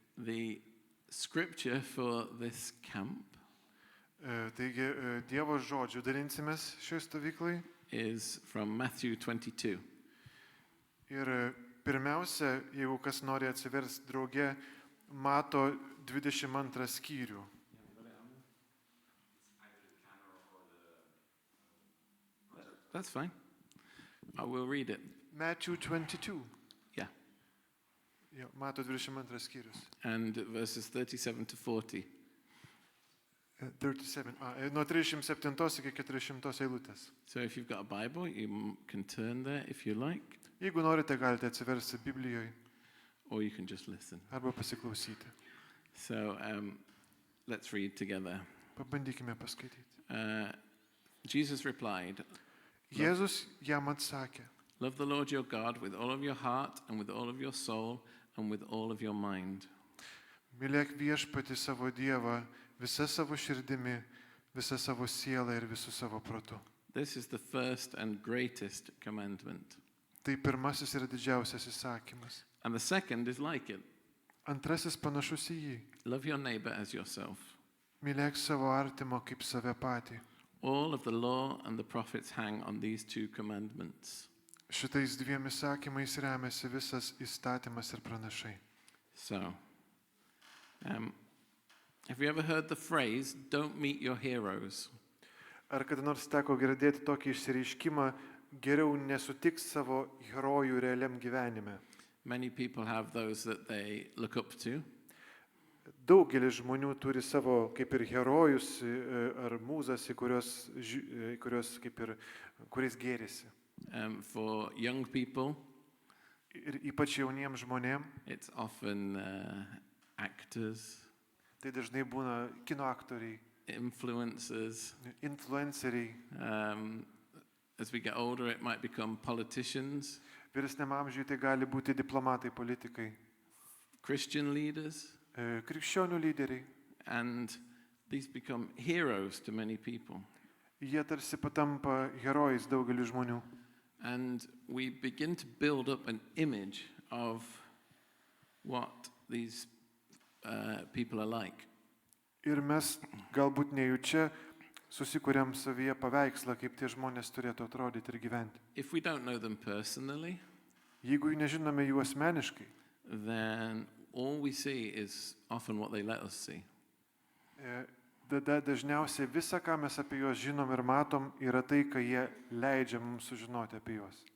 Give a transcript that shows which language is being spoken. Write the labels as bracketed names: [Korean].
[English] The scripture for this camp [Lithuanian] Dievo žodžių dalinsimės šioj stovyklai. [English] is from Matthew 22. [Lithuanian] Ir pirmiausia, jeigu kas nori atsiversti drauge, mato 22 skyrių. [English] That's fine. I will read it. Matthew 22. Yeah. [Lithuanian] Jo, mato 22 skyrius. [English] And verses 37 to 40. [Lithuanian] 37. Nuo 37 iki 400 eilutės. [English] So if you've got a Bible, you can turn there if you like, [Lithuanian] Jeigu norite, galite atsiversti Biblijoje [English] or you can just listen. [Lithuanian] arba pasiklausyti. [English] So let's read together. [Lithuanian] Pabandykime paskaityti. [English] Jesus replied, [Lithuanian] Jėzus jam atsakė, [English] "Love the Lord your God with all of your heart and with all of your soul and with all of your mind. [Lithuanian] mylėk viešpatį savo Dievą visa savo širdimi, visa savo siela ir visų savo protu. [English] This is the first and greatest commandment. [Lithuanian] Tai pirmasis ir didžiausias įsakymas. [English] And the second is like it. [Lithuanian] Antrasis panašus į jį. [English] Love your neighbor as yourself. [Lithuanian] Mylėk savo artimo kaip save patį. [English] All of the law and the prophets hang on these two commandments." [Lithuanian] Šitais dviem įsakymais remiasi visas įstatymas ir pranašai. [English] So, have you ever heard the phrase, "Don't meet your heroes"? [Lithuanian] Ar kada nors teko girdėti tokį išsireiškimą, geriau nesutik savo herojų realiam gyvenime? [English] Many people have those that they look up to. [Lithuanian] Daugelis žmonių turi savo kaip ir herojus ar mūzas, į kurios kaip ir kuris gėrisi. [English] For young people, [Lithuanian] Ir ypač jauniems žmonėms, [English] it's often actors, [Lithuanian] tai dažnai būna kino aktoriai, [English] influencers. [Lithuanian] influenceriai. [English] As we get older, it might become politicians, [Lithuanian] Vyresniam amžiui tai gali būti diplomatai, politikai, [English] Christian leaders, [Lithuanian] krikščionių lyderiai. [English] and these become heroes to many people. [Lithuanian] Jie tarsi patampa herojais daugeliu žmonių. [English] And we begin to build up an image of what these people are like. [Lithuanian] Ir mes galbūt nejučia susikuriam savyje paveikslą, kaip tie žmonės turėtų atrodyti ir gyventi. [English] If we don't know them personally, [Lithuanian] Jeigu nežinome jų asmeniškai, [English] then all we see is often what they let us see. [Lithuanian] tada dažniausiai visa, ką mes apie juos žinom ir matom, yra tai, ką jie leidžia mums sužinoti apie juos.